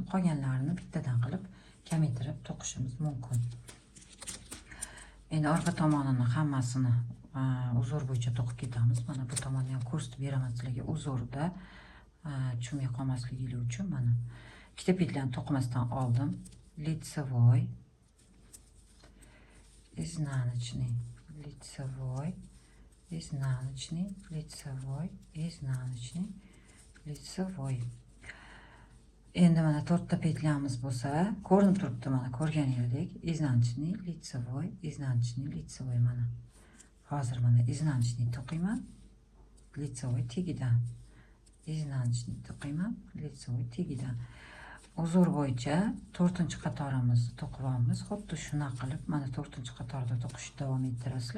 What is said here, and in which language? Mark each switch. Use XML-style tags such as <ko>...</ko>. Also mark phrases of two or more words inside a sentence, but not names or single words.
<uz>Qolganlarini bittadan qilib kamaytirib to'qishimiz mumkin. Endi orqa tomonini hammasini uzor bo'yicha to'qib ketamiz. Mana bu tomonni ham ko'rsatib beraman sizlarga. Uzorda tushunmay qolmasligingiz uchun mana ikkita petlyani to'qimasdan oldim.</uz> <ru>Лицевой, изнаночный, лицевой, изнаночный, лицевой, изнаночный, лицевой.</ru> <uz>Endi mana 4 ta petlyamiz bo'lsa, ko'rinib turibdi mana ko'rganingizdek,</uz> <ru>изнаночный, лицевой, изнаночный, лицевой mana.</ru> <uz>Hozir mana изнаночный to'qiyman, лицевой tegidan. Изнаночный to'qiyman, лицевой tegidan. uzur bo'yicha 4-qatorimizni to'qib olamiz. Xuddi shuna qilib mana 4-qatorda to'qishni davom ettirasizlar.</uz>